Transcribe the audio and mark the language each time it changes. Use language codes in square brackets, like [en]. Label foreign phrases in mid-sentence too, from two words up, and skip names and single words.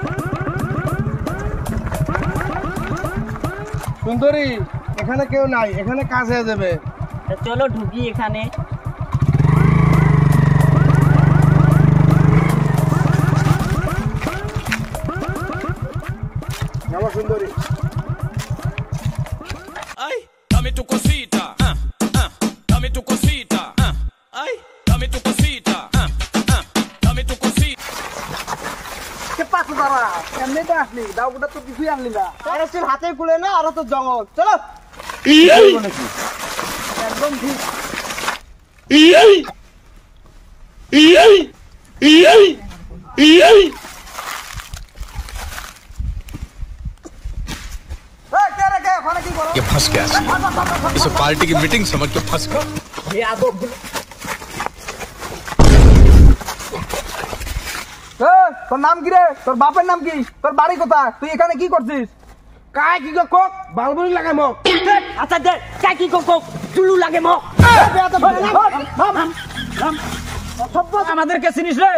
[bn] সুন্দরী, এখানে কেউ নাই, এখানে কাজ হয়ে যাবে। চলো ঢুকি এখানে। নামো সুন্দরী। [es] Ay, dame tu cosita, dame tu cosita, ay, dame tu cosita, dame tu cosita. [bn] কে পাঁচ দাঁড়া, এমনিতে আসলি, দাউটা তো কিছুই আনলি না। আরে তোর হাতে কুলে না, আরো তো জঙ্গল। চলো। একদম ঠিক। [hi] ये फंस गया इसे पार्टी की मीटिंग समझ के फंस गया। [bn] তোর নাম কি রে? তোর বাপের নাম কি? তোর বাড়ি কোথায়? তুই এখানে কি করছিস? কায় কি কক বালবুরি লাগাই মক। আচ্ছা দে, কাই কি কক চুলু লাগে মক। আমাদেরকে চিনিস রে?